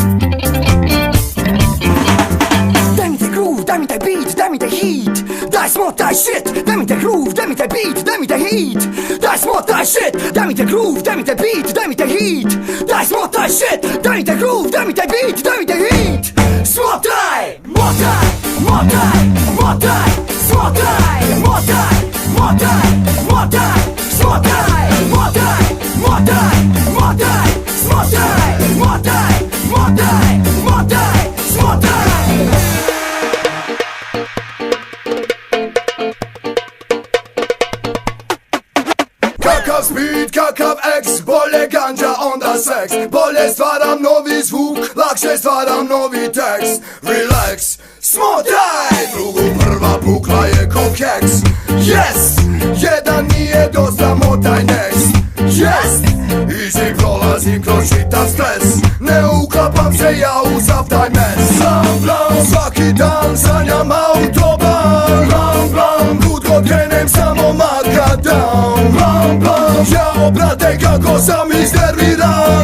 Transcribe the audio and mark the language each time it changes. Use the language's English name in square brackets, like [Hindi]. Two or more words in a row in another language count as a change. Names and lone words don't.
[Croatian] Daj mi taj groove, daj mi taj beat, daj mi taj hit, daj smotaj shit, daj mi taj groove, daj mi taj beat, daj mi taj hit, daj smotaj shit, daj mi taj groove, daj mi taj beat, daj mi taj hit, daj smotaj shit, daj mi taj groove, daj mi taj beat, daj mi taj hit. Smotaj, motaj, motaj, motaj, smotaj, motaj, motaj, motaj, smotaj, motaj, motaj, motaj, smotaj, motaj, motaj, motaj, smotaj. Kakav speed, kakav ex, bolje ganđa onda seks. Bolje stvaram novi zvuk, lakše stvaram novi tekst. Relax, smotaj, drugu prva pukla je ko keks. Yes, jedan nije dosta, motaj next. [English] Yes, easy prolaz. [Croatian] prolazim kroz čitav stres. Ne uklapam se ja u sav taj mes. Blam, blam, svaki dan sanjam autoban. Blam, blam, kud god krenem samo makadam. Blam, blam, jao brate kako sam iznerviran.